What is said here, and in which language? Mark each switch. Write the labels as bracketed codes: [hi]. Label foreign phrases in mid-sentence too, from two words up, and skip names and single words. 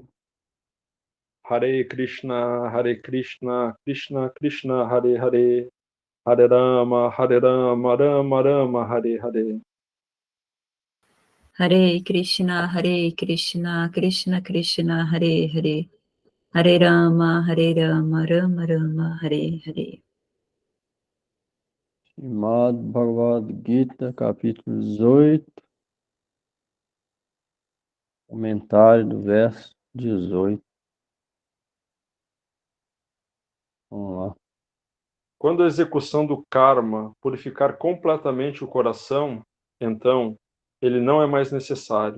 [sa] Hare Krishna, Krishna Krishna, Hare Hare, Hare Rama, Rama Rama, Hare Hare. Hare Krishna, Krishna Krishna, Hare Hare, Hare Rama, Rama Rama, Hare Hare. [pt] Srimad Bhagavad Gita, capítulo 18, comentário do verso 18. Vamos lá. Quando a execução do karma purificar completamente o coração, então ele não é mais necessário.